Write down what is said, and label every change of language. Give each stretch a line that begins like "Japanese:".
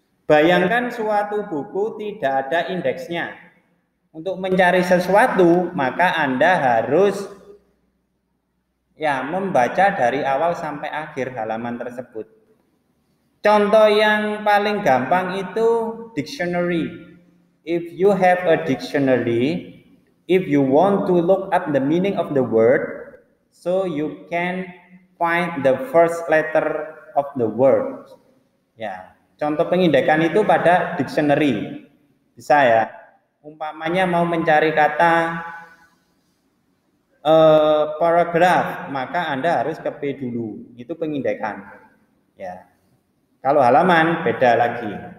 Indonesian: Bayangkan suatu buku tidak ada indeksnya. Untuk mencari sesuatu, maka Anda harus ya membaca dari awal sampai akhir halaman tersebut. Contoh yang paling gampang itu dictionary.
English: If you have a dictionary, if you want to look up the meaning of the word, so you can find the first letter of the word.
Indonesian: Ya, contoh pengindekan itu pada dictionary. Bisa ya. Umpamanya mau mencari kata paragraf, maka Anda harus ke P dulu. Itu pengindekan. Ya. Kalau halaman beda lagi.